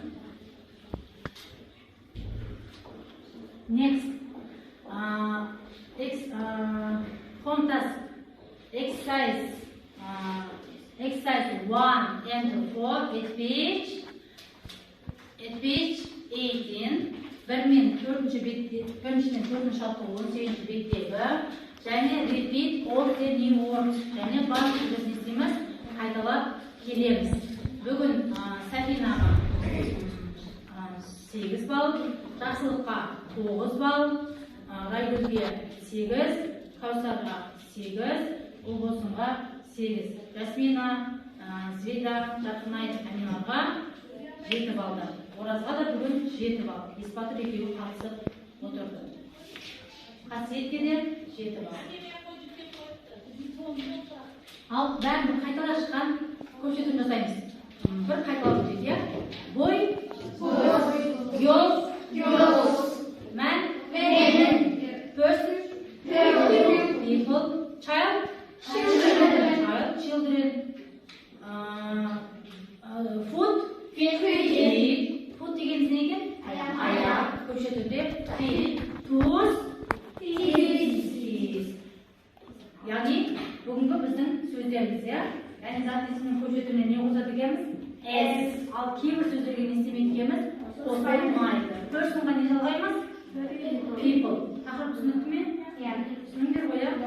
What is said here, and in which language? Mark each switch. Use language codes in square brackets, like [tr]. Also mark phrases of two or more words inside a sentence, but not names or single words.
[en] Next. Contact exercise. Exercise 1 and 4 at page 18. [kk] Бірмен төртінші шалқы 18 беттегі және [en] repeat all the new words [kk] және барлық біз не істейміз қайталап келеміз. Бүгін Сафинаға 8 балл, Жақсылыққа 9 балл, Райгүлге 8, Каусарға 8, Ұлбосынға 8. Жасмина, Звида, Жатынай, Аминаға 7 балдар. Оразға да бүгін 7 балл. Есбатыр екеуі қатысып отырды. Қасиетке де 7 балл. Ал бәрін қайтара шыққан көшетін жасаймыз. Бір қайталап өтейік, иә? Бой, [en] yol, man, person, people, child, children, food, feet, food [kk] деген не екен? Аяқ, көпше түрде [en] feet, toes, feet. [kk] Яғни бүгінгі біздің сөздеріміз, иә? Яғни зат есімнің көпше түріне не қосады екенбіз? S. Ал кейбір сөздерге не істемейді екенбіз? Қосылмайды. Personға не жалғаймыз? People. Тақырып түсінікті ме? Иә. Түсініңдер ғой, иә?